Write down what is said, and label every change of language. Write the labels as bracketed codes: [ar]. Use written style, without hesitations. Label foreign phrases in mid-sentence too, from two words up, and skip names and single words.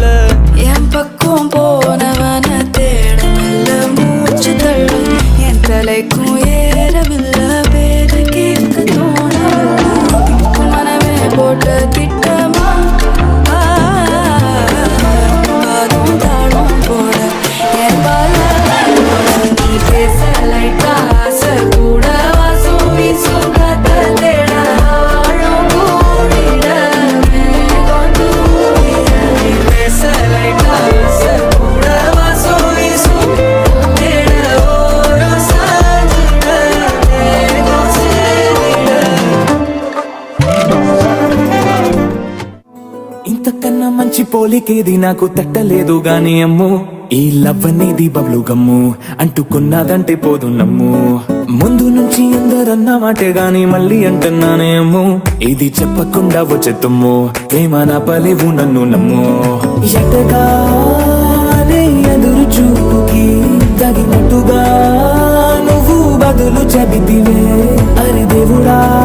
[ta] என் பக்கம் போனவன தேடமில்ல மூச்சு தள்ள என் தலைக்கும் ஏறவில்லை பேர கேட்க தோணவில்லை மனமே போட்ட திட்டமா பாதும் தாளும் போட என் பால நீ பேச லைட்டா ஆசை கூட வாசம் வீசும் காத்த தேட ஆழம் கூடிட மேகம் தூவிட நீ பேச லைட்டா ஆசை கூட வாசம் வீசும் தேட ஓரம் சாஞ்சிட மேகம் சேரிட [te] ఇంతకన్నా మంచి పోలికేది నాకు తట్టలేదు గాని అమ్ము ఈ లవ్ అనేది [en] bubble gum [te] అంటుకున్నదంటే పోదు నమ్ము ముందు నుంచి అందరన్న మాటే గాని మళ్ళీ అంటున్నానే అమ్ము ఇది చెప్పకుండా వచ్చే తుమ్ము ప్రేమ నా పలేవు నన్ను నమ్ము ఎటగానే ఎదురు చూపుకి తగినట్టుగా నువ్వు బదులు చెబితివే అరి దేవుడా